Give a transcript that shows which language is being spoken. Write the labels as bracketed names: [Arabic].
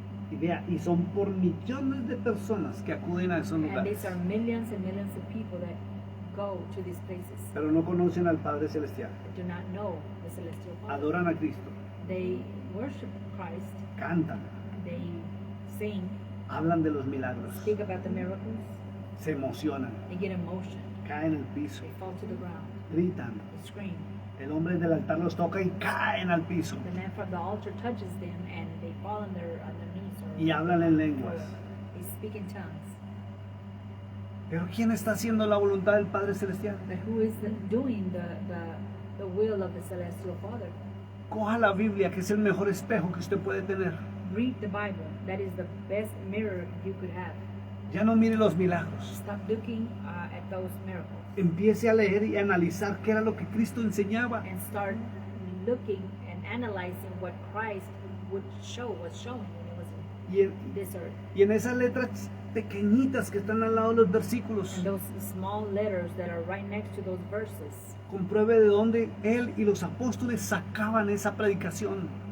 [Spanish] Y vea, y son por millones de personas que acuden a esos [English] And [Spanish] lugares, [English] these are millions and millions of people that go to these places [Spanish] pero no conocen al Padre Celestial. [English] that do not know the celestial Father. [Spanish] Adoran a Cristo, [English] They worship Christ, [Spanish] cantan, [English] they sing, [Spanish] hablan de los milagros, [English] speak about the miracles, [Spanish] se emocionan, [English] they get emotion, [Spanish] caen al piso, [English] they fall to the ground, [Spanish] gritan. [English] they scream. [Spanish] El hombre del altar los toca y caen al piso [English] The man from the altar touches them and they fall on their knees or [Spanish] y hablan en lenguas. [English] they speak in tongues. [Spanish] Pero ¿quién está haciendo la voluntad del Padre Celestial? [English] But who is doing the will of the celestial Father? [Spanish] Coja la Biblia, que es el mejor espejo que usted puede tener. [English] Read the Bible. That is the best mirror you could have. [Spanish] Ya no mire los milagros. [English] Stop looking at those miracles [Spanish] Empiece a leer y analizar qué era lo que Cristo enseñaba. [English] and start looking and analyzing what Christ was showing when he was [Spanish] Y en, [English] in this earth. [Spanish] y en esas letras pequeñitas que están al lado de los versículos, [English] And those small letters that are right next to those verses, [Spanish] compruebe de dónde él y los apóstoles sacaban esa predicación.